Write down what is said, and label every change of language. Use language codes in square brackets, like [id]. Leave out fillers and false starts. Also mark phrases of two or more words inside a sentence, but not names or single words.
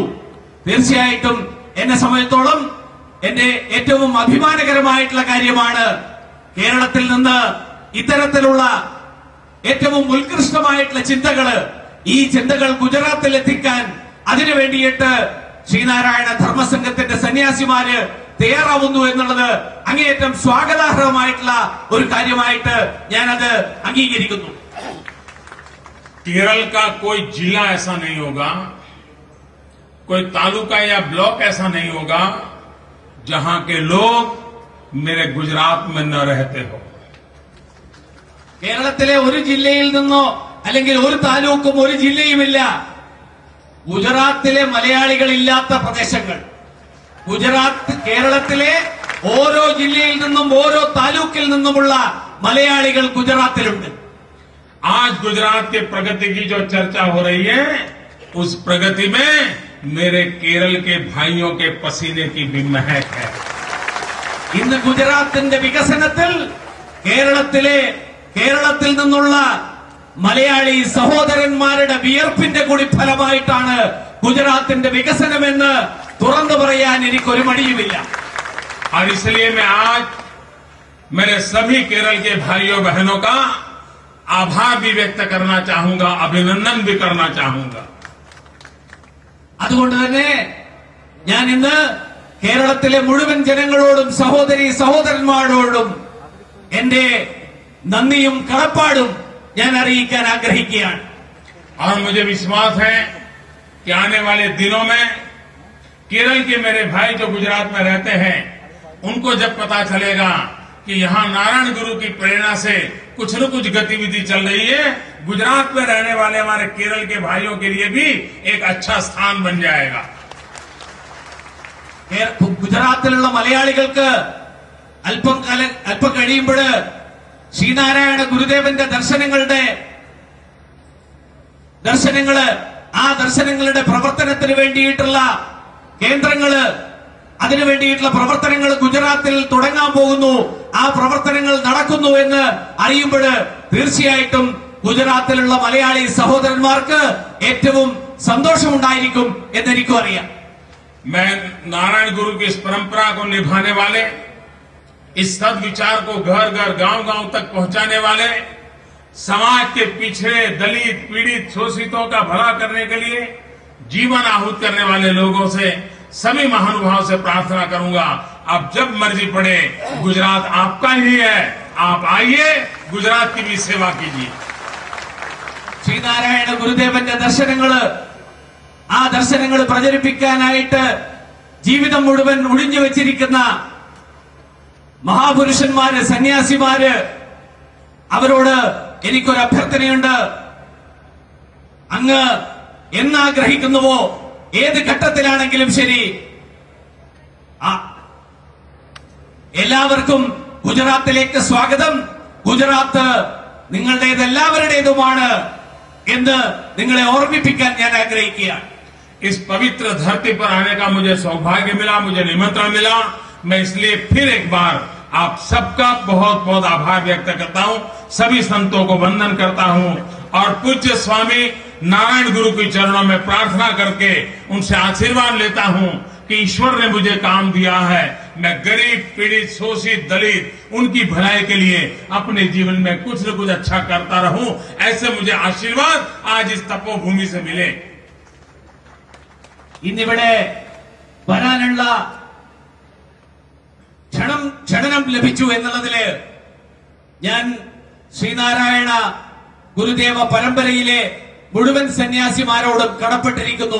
[ml] തീർച്ചയായിട്ടും എന്നെ സംബന്ധിച്ചിടത്തോളം എന്റെ ഏറ്റവും അഭിമാനകരമായിട്ടുള്ള കാര്യമാണ് കേരളത്തിൽ നിന്ന് ഇത്തരത്തിലുള്ള ഏറ്റവും ഉത്കൃഷ്ടമായിട്ടുള്ള ഈ ചിന്തകൾ ഗുജറാത്തിൽ എത്തിക്കാൻ അതിനു വേണ്ടിയിട്ട് ശ്രീനാരായണ ധർമ്മസംഘത്തിന്റെ സന്യാസിമാര് തയ്യാറാവുന്നു എന്നുള്ളത് അങ്ങേയറ്റം സ്വാഗതാർഹമായിട്ടുള്ള ഒരു കാര്യമായിട്ട് ഞാനത് അംഗീകരിക്കുന്നു. [hi] केरल का कोई जिला ऐसा नहीं होगा, कोई तालुका या ब्लॉक ऐसा नहीं होगा जहां के लोग मेरे गुजरात में न रहते हो. [ml] കേരളത്തിലെ ഒരു ജില്ലയിൽ നിന്നോ അല്ലെങ്കിൽ ഒരു താലൂക്കും ഒരു ജില്ലയുമില്ല ഗുജറാത്തിലെ മലയാളികൾ ഇല്ലാത്ത പ്രദേശങ്ങൾ. കേരളത്തിലെ ഓരോ ജില്ലയിൽ നിന്നും ഓരോ താലൂക്കിൽ നിന്നുമുള്ള മലയാളികൾ ഗുജറാത്തിലുണ്ട്. [hi] आज गुजरात के प्रगति की जो चर्चा हो रही है, उस प्रगति में मेरे केरल के भाइयों के पसीने की भी महक है. [ml] ഇന്ന് ഗുജറാത്തിന്റെ വികസനത്തിൽ കേരളത്തിൽ നിന്നുള്ള മലയാളി സഹോദരന്മാരുടെ വിയർപ്പിന്റെ കൂടി ഫലമായിട്ടാണ് ഗുജറാത്തിന്റെ വികസനമെന്ന് തുറന്നു പറയാൻ എനിക്കൊരു മടിയുമില്ല. [hi] और इसलिए मैं आज मेरे सभी केरल के भाइयों बहनों का आभार भी व्यक्त करना चाहूंगा, अभिनंदन भी करना चाहूंगा. [ml] അതുകൊണ്ട് തന്നെ ഞാൻ ഇന്ന് കേരളത്തിലെ മുഴുവൻ ജനങ്ങളോടും സഹോദരന്മാരോടും എന്റെ നന്ദിയും കടപ്പാടും ഞാൻ അറിയിക്കാൻ ആഗ്രഹിക്കുകയാണ്. [hi] और मुझे विश्वास है कि आने वाले दिनों में केरल के मेरे भाई जो गुजरात में रहते हैं, उनको जब पता चलेगा कि यहां नारायण गुरु की प्रेरणा से कुछ न कुछ गतिविधि चल रही है, गुजरात में रहने वाले हमारे केरल के भाइयों के लिए भी एक अच्छा स्थान बन जाएगा. [ml] ഗുജറാത്തിലുള്ള മലയാളികൾക്ക് അല്പം കഴിയുമ്പോൾ ശ്രീനാരായണ ഗുരുദേവന്റെ ദർശനങ്ങളുടെ പ്രവർത്തനത്തിന് വേണ്ടിയിട്ടുള്ള കേന്ദ്രങ്ങള്, അതിനു വേണ്ടിയിട്ടുള്ള പ്രവർത്തനങ്ങൾ ഗുജറാത്തിൽ തുടങ്ങാൻ പോകുന്നു. ആ പ്രവർത്തനങ്ങൾ നടക്കുന്നു എന്ന് അറിയുമ്പോൾ തീർച്ചയായിട്ടും ഗുജറാത്തിലുള്ള മലയാളി സഹോദരന്മാർക്ക് ഏറ്റവും സന്തോഷമുണ്ടായിരിക്കും എന്നെനിക്കും അറിയാം. [hi] मैं नारायण गुरु की इस परंपरा को निभाने वाले, इस सदविचार को घर घर गांव गांव तक पहुंचाने वाले, समाज के पिछड़े दलित पीड़ित शोषितों का भला करने के लिए जीवन आहूत करने वाले लोगों से, सभी महानुभाव से प्रार्थना करूंगा, आप जब मर्जी पड़े, गुजरात आपका ही है, आप आइए, गुजरात की भी सेवा कीजिए. [ml] ശ്രീനാരായണ ഗുരുദേവന്റെ ദർശനങ്ങള്, ആ ദർശനങ്ങൾ പ്രചരിപ്പിക്കാനായിട്ട് ജീവിതം മുഴുവൻ ഒഴിഞ്ഞു വെച്ചിരിക്കുന്ന മഹാപുരുഷന്മാര്, സന്യാസിമാര്, അവരോട് എനിക്കൊരു അഭ്യർത്ഥനയുണ്ട്. അങ്ങ് എന്നാഗ്രഹിക്കുന്നുവോ ഏത് ഘട്ടത്തിലാണെങ്കിലും ശരി, എല്ലാവർക്കും ഗുജറാത്തിലേക്ക് സ്വാഗതം. ഗുജറാത്ത് നിങ്ങളുടേത്, എല്ലാവരുടേതുമാണ് എന്ന് നിങ്ങളെ ഓർമ്മിപ്പിക്കാൻ ഞാൻ ആഗ്രഹിക്കുകയാണ്. [hi] इस पवित्र धरती पर आने का मुझे सौभाग्य मिला, मुझे निमंत्रण मिला. मैं इसलिए फिर एक बार आप सबका बहुत बहुत आभार व्यक्त करता हूं, सभी संतों को वंदन करता हूं और पूज्य स्वामी नारायण गुरु के चरणों में प्रार्थना करके उनसे आशीर्वाद लेता हूं कि ईश्वर ने मुझे काम दिया है, मैं गरीब पीड़ित शोषित दलित उनकी भलाई के लिए अपने जीवन में कुछ न कुछ अच्छा करता रहूं. ऐसे मुझे आशीर्वाद आज इस तपोभूमि से मिले. [ml] ഇന്നിവിടെ വരാനുള്ള ക്ഷണം ലഭിച്ചു എന്നുള്ളതില് ഞാൻ ശ്രീനാരായണ ഗുരുദേവ പരമ്പരയിലെ മുഴുവൻ സന്യാസിമാരോടും കടപ്പെട്ടിരിക്കുന്നു.